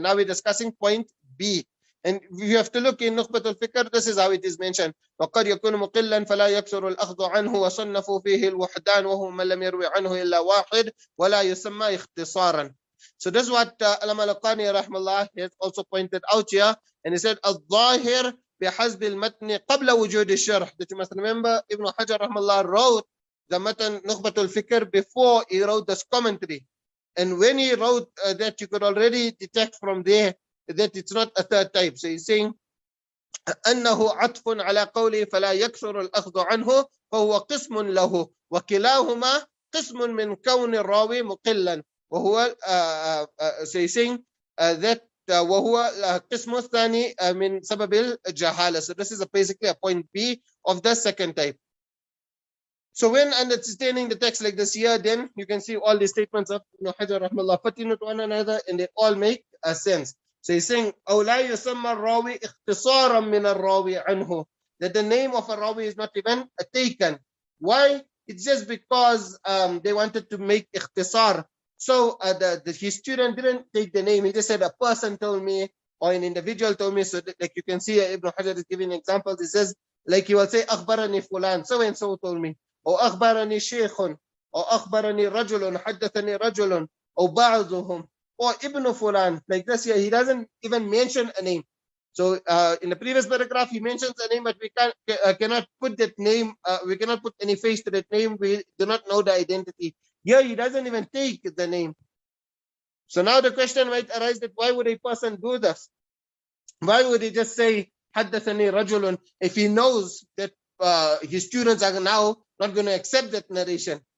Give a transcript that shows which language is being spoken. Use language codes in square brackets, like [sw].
[en] Now we're discussing point B. And you have to look in Nukhbat al-Fikr, this is how it is mentioned. [ar] وَقَدْ يَكُونُ مُقِلًّا فَلَا يَكْسُرُ الْأَخْذُ عَنْهُ وَصَنَّفُوا فِيهِ الْوُحْدَانُ وَهُوَ مَنْ لَمْ يَرْوِ عَنْهُ إِلَّا وَاحِدٌ وَلَا يُسَمَّى اخْتِصَارًا. [en] So this is what Allama al-Qani rahmallah has also pointed out here. And he said, [ar] الظاهر بحسب المتن قبل وجود الشرح. [en] That you must remember, Ibn Hajar rahmallah wrote the Matan Nukhbat al-Fikr before he wrote this commentary. And when he wrote that, you could already detect from there that it's not a third type. So he's saying [ar] أنه عطف على قوله فلا يكثر الأخذ عنه فهو قسم له وكلاهما قسم من كون الراوي مقلا وهو [en] so he's saying that [ar] وهو القسم الثاني من سبب الجهالة. [en] So this is basically a point B of the second type. So when understanding the text like this here, then you can see all the statements of Ibn Hajar rahmallah fitting to one another, and they all make a sense. So he's saying, [ar] أو لا يسمى الراوي اختصارا من الراوي عنه, [en] that the name of a rawi is not even taken. Why? It's just because they wanted to make ikhtisar. So his student didn't take the name. He just said a person told me or an individual told me. So that, like you can see, Ibn Hajar is giving examples. He says, like he will say, [ar] أخبرني فلان, [en] so and so told me. [ar] Or أخبرني شيخ, or أخبرني رجل, حدثني رجل, or بعضهم. [en] Or Ibn Fulan, like this here, he doesn't even mention a name. So in the previous paragraph, he mentions a name, but we cannot put that name, we cannot put any face to that name. We do not know the identity. Here, he doesn't even take the name. So now the question might arise that why would a person do this? Why would he just say, [ar] حدثني رجل, [en] if he knows that his students are now not going to accept that narration?